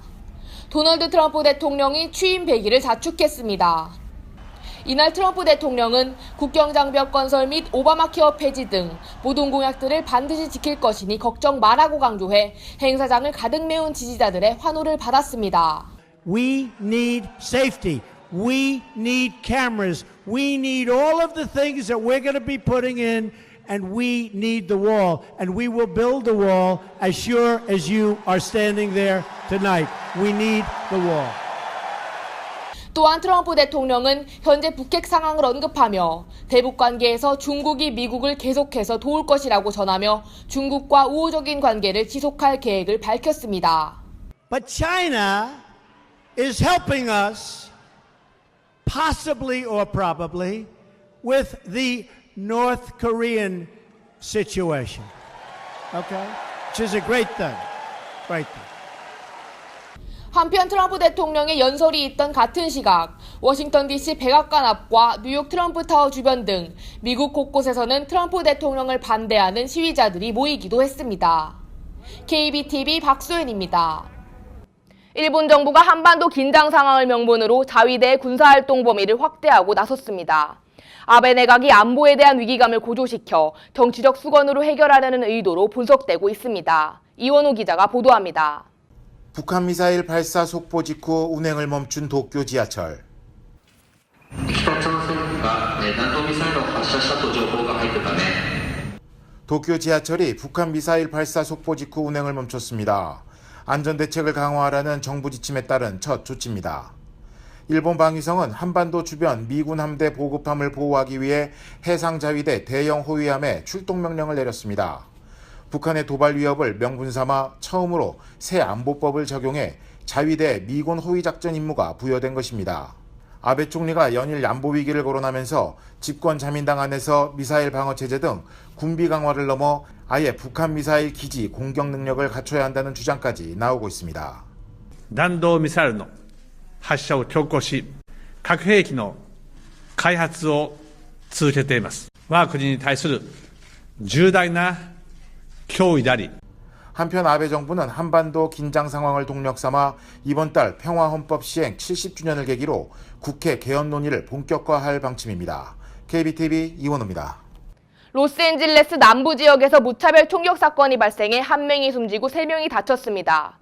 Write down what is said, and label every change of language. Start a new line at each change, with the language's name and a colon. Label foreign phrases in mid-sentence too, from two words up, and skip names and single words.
Korean: 도널드 트럼프 대통령이 취임 100일을 자축했습니다. 이날 트럼프 대통령은 국경장벽 건설 및 오바마 케어 폐지 등 모든 공약들을 반드시 지킬 것이니 걱정 말라고 강조해 행사장을 가득 메운 지지자들의 환호를 받았습니다.
English: We need safety. We need cameras. We need all of the things that we're going to be putting in, and we need the wall. And we will build the wall as sure as you are standing there tonight. We need the wall.
Korean: 또한 트럼프 대통령은 현재 북핵 상황을 언급하며 대북 관계에서 중국이 미국을 계속해서 도울 것이라고 전하며 중국과 우호적인 관계를 지속할 계획을 밝혔습니다.
English: But China is helping us, possibly or probably, with the North Korean situation. Okay? Which is a great thing. Great thing.
Korean: 한편 트럼프 대통령의 연설이 있던 같은 시각 워싱턴 DC 백악관 앞과 뉴욕 트럼프 타워 주변 등 미국 곳곳에서는 트럼프 대통령을 반대하는 시위자들이 모이기도 했습니다. KBTV 박소연입니다. 일본 정부가 한반도 긴장 상황을 명분으로 자위대의 군사활동 범위를 확대하고 나섰습니다. 아베 내각이 안보에 대한 위기감을 고조시켜 정치적 수건으로 해결하려는 의도로 분석되고 있습니다. 이원호 기자가 보도합니다. 북한 미사일 발사 속보 직후 운행을 멈춘 도쿄 지하철.
Japanese: 北朝鮮が弾道ミサイルを発射したと情報が入ったため
Korean: 도쿄 지하철이 북한 미사일 발사 속보 직후 운행을 멈췄습니다. 안전대책을 강화하라는 정부 지침에 따른 첫 조치입니다. 일본 방위성은 한반도 주변 미군 함대 보급함을 보호하기 위해 해상자위대 대형 호위함에 출동 명령을 내렸습니다. 북한의 도발 위협을 명분 삼아 처음으로 새 안보법을 적용해 자위대 미군 호위작전 임무가 부여된 것입니다. 아베 총리가 연일 안보 위기를 거론하면서 집권 자민당 안에서 미사일 방어 체제 등 군비 강화를 넘어 아예 북한 미사일 기지 공격 능력을 갖춰야 한다는 주장까지 나오고 있습니다.
Japanese: 弾道ミサイルの発射を強行し、核兵器の開発を続けています。我が国に対する重大な脅威であり、
Korean: 한편 아베 정부는 한반도 긴장 상황을 동력 삼아 이번 달 평화헌법 시행 70주년을 계기로 국회 개헌 논의를 본격화할 방침입니다. KBTV 이원호입니다. 로스앤젤레스 남부 지역에서 무차별 총격 사건이 발생해 1명이 숨지고 3명이 다쳤습니다.